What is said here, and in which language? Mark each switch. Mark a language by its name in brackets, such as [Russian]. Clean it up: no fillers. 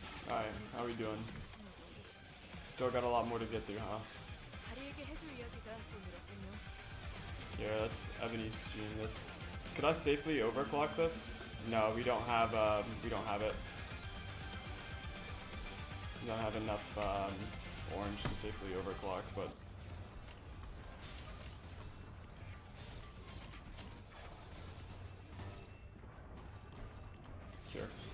[English] Alright, how we doing? Still got a lot more to get through, huh? [Korean] 다리에게 해줄 이야기가 또 늘었군요. [English] Here, let's Ebony stream this. Could I safely overclock this? No, we don't have it. We don't have enough orange to safely overclock, but sure.